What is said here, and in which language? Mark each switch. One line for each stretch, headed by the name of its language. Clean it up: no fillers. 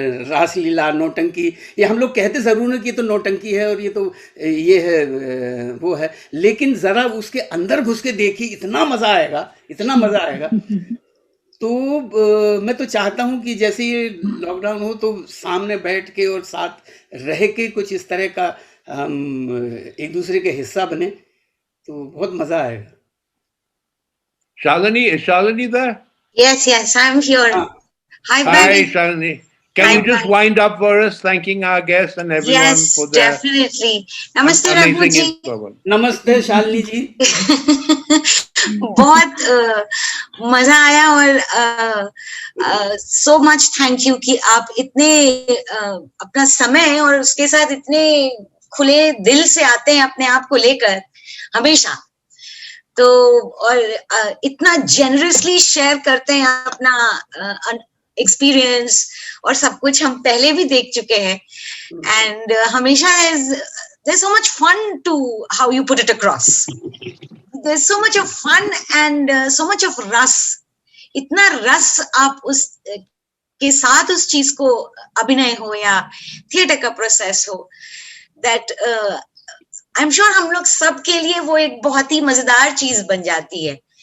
Hindi: रासलीला, नौटंकी, ये हम लोग कहते ज़रूर है कि ये तो नौटंकी है और ये तो ये है वो है, लेकिन ज़रा उसके अंदर घुस के देखिए, इतना मज़ा आएगा, इतना मज़ा आएगा। तो मैं तो चाहता हूँ कि जैसे ये लॉकडाउन हो तो सामने बैठ के और साथ रह के कुछ इस तरह का हम एक दूसरे के हिस्सा बने, तो बहुत मज़ा आएगा।
English: Shalini, is Shalini there? Yes, I'm here. Hi, Barry. Hi, Shalini. Can you just wind up for us, thanking our guests and everyone for their definitely. Namaste, Raghu ji.
Hindi: नमस्ते शालिनी जी। बहुत मजा आया, और
English: so much thank you
Hindi: कि आप इतने अपना समय और उसके साथ इतने खुले दिल से आते हैं अपने आप को लेकर हमेशा। तो और इतना जेनरसली शेयर करते हैं अपना एक्सपीरियंस और सब कुछ, हम पहले भी देख चुके हैं।
English: And हमेशा there's so much fun to how you put it across. There's so much of
Hindi: fun and so much of रस, इतना रस आप उस के साथ उस चीज को अभिनय हो या थिएटर का प्रोसेस हो,
English: that I am sure
Hindi: हम लोग सब के लिए वो एक बहुत ही मजेदार चीज बन जाती है।